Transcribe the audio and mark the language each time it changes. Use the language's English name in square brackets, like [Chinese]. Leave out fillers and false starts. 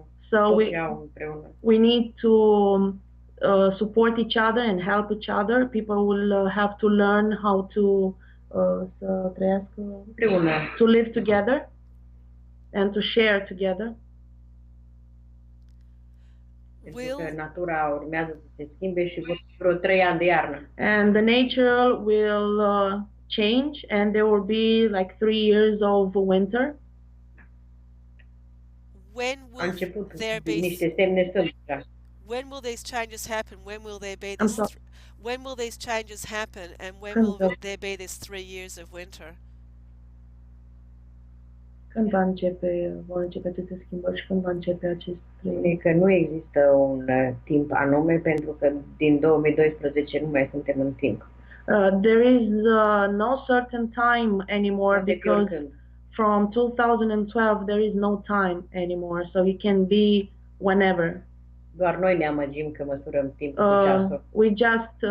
[English] So we need to support each other and help each other. People will have to learn how to live together and to share together. [Romanian] Natura urmează să se schimbe și vreo 3 ani de iarnă. [English] And the nature will change and there will be like 3 years of winter. When will there be [Romanian] niște semne sunt. [English] When will these changes happen? When will there be this when will these changes happen and when will there be this 3 years of winter? [Romanian] Când vor începe aceste schimbări și când va începe acest 3 ani? Că nu există un timp anume pentru că din 2012 nu mai suntem în timp. [English] There is no certain time anymore because from 2012 there is no time anymore, so it can be whenever. [Romanian] Doar noi ne amăgim că măsurăm timpul cu ceasul.